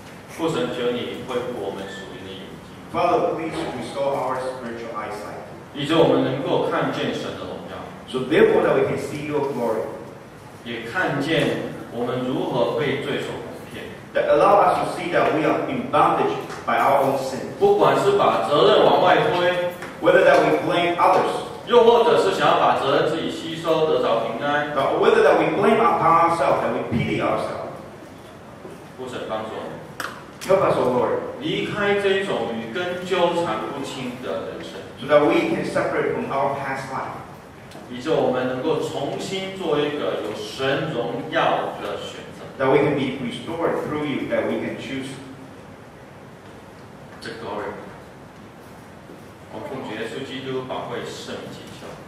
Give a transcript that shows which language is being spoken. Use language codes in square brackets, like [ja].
[zh] 父神求你恢复我们属灵的眼睛， [en] Father, please restore our spiritual eyesight, [zh] 以致我们能够看见神的荣耀， [en] so therefore that we can see your glory, [zh] 也看见我们如何被罪所蒙骗。 [en] that allow us to see that we are in bondage by our own sin, [zh] 不管是把责任往外推， [en] whether that we blame others, [zh] 又或者是想要把责任自己吸收，得着平安。 [en] or whether that we blame upon ourselves, that we pity ourselves. [zh] 父神帮助我们 [en] Help us, O Lord, [zh] 离开这种与根纠缠不清的人生， [en] so that we can separate from our past life, [zh] 以致我们能够重新做一个有神荣耀的选择。 [en] that we can be restored through you, that we can choose. The glory。 [zh] 我奉主耶稣基督宝贵圣名祈求。